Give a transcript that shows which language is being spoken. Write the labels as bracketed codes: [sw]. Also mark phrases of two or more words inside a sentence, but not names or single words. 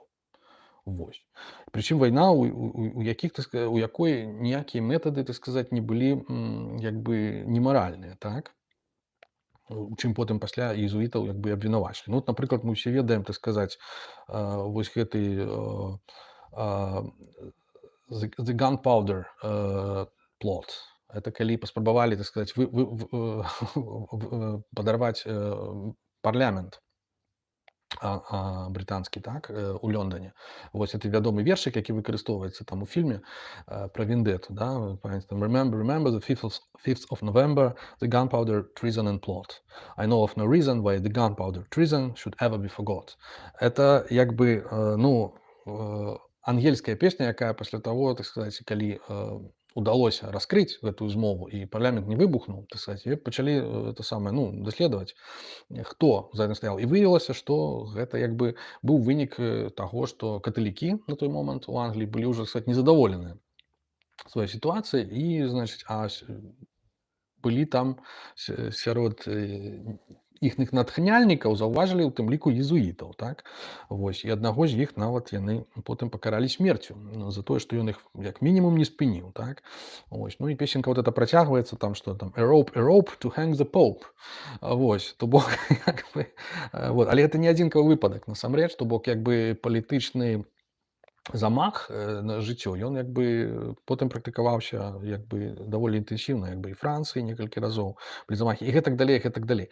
[be] Вось. Прычым вайна, у якой ніякія метады, так сказаць, не былі як бы немаральныя, так. У чым потым пасля езуітаў як бы абвінавачылі. Ну, напрыклад, мы ўсе ведаем, так сказаць, вось гэты [en] the gunpowder plot. [be] Это калі паспрабавалі, так сказаць, падарваць парламент брытанскі, так, у Лондоне. Вось это вядомы вершык, які выкарыстоўваецца там у фільме пра вендэту, да, [en] remember the 5th of November, the gunpowder treason and plot. I know of no reason why the gunpowder treason should ever be forgot. [be] Это як бы, ну, ангельская песня, якая пасля таго, так сказаць, калі удалося раскрыць гэтую змову і парламент не выбухнуў, так сказаць, і пачалі это самае, ну, даследаваць, хто за гэтым стаяў. І выявілася, што гэта як бы быў вынік таго, што каталікі на той момант у Англіі былі ўжо, так сказаць, незадаволеныя сваёй сітуацыяй і, значыць, былі там сярод іхных натхняльнікаў заўважылі ў тым ліку езуітаў, так. Вось, і аднаго з іх нават яны потым пакаралі смерцю за тое, што ён іх як мінімум не спыніў, так. Вось. Ну і песенка [ru] вот эта [be] працягваецца там, што там [en] a rope to hang the Pope. [be] Вось, то бок як бы, вот. Але гэта не адзінкавы выпадак насамрэч, то бок як бы палітычны замах на жыццё, ён як бы потым практыкаваўся як бы даволі інтэнсіўна, як бы і Францыі некалькі разоў былі замахі і гэтак далей, гэтак далей.